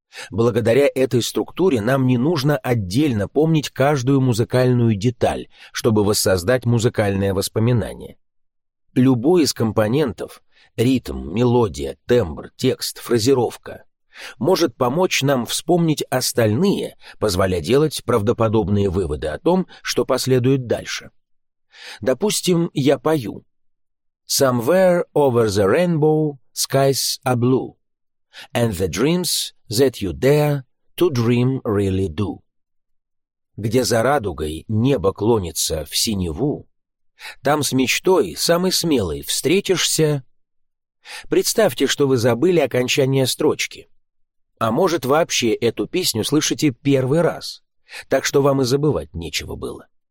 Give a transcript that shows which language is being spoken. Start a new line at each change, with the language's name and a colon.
Russian: Благодаря этой структуре нам не нужно отдельно помнить каждую музыкальную деталь, чтобы воссоздать музыкальное воспоминание. Любой из компонентов – ритм, мелодия, тембр, текст, фразировка – может помочь нам вспомнить остальные, позволяя делать правдоподобные выводы о том, что последует дальше. Допустим, я пою
English: «Somewhere over the rainbow, skies are blue». And the dreams that you dare to dream really do.
Russian: Где за радугой небо клонится в синеву, там с мечтой самый смелый встретишься. Представьте, что вы забыли окончание строчки. А может, вообще эту песню слышите первый раз, так что вам и забывать нечего было.